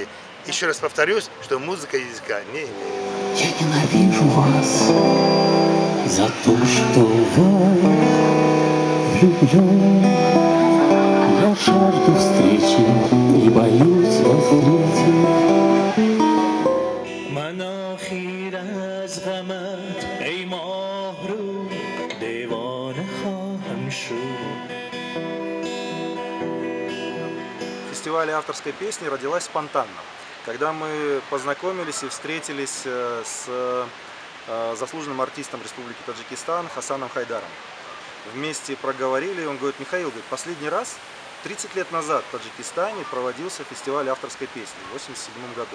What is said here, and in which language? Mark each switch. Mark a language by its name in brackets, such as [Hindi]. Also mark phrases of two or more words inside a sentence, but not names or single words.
[Russian] Еще раз повторюсь, что музыка языка не имеет. Я ненавижу вас за то, что вы влюблен. Я жажду встречи и боюсь вас встретить. [Persian] مناخیر از غمت ای ماه رو دیوانه خواهم شد. [Russian] Фестиваль авторской песни родилась спонтанно, когда мы познакомились и встретились с заслуженным артистом Республики Таджикистан Хасаном Хайдаром. Вместе проговорили, и он говорит: Михаил, последний раз 30 лет назад в Таджикистане проводился фестиваль авторской песни в 1987 году.